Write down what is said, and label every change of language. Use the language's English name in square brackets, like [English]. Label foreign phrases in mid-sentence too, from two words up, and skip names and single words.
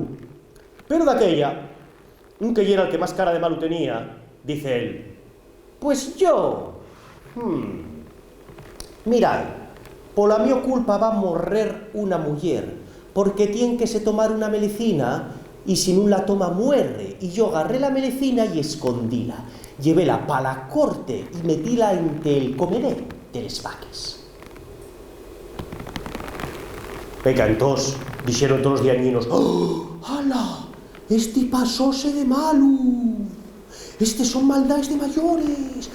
[Spanish] Pero de aquella, un que era el que más cara de malo tenía, dice él, pues yo, mirad, por la mía culpa [Asturian] va a morrer una mujer, [Spanish] porque tiene que se tomar una melecina y si no la toma muere. [Asturian] Y yo agarré la melecina y escondíla, llevéla pa la corte y metíla entre el comedé de les vaques. [Spanish] Venga, entonces, dijeron todos los diañinos, ¡Oh! ¡Hala! [Asturian] Este pasóse de malo. Estes son maldades de mayores.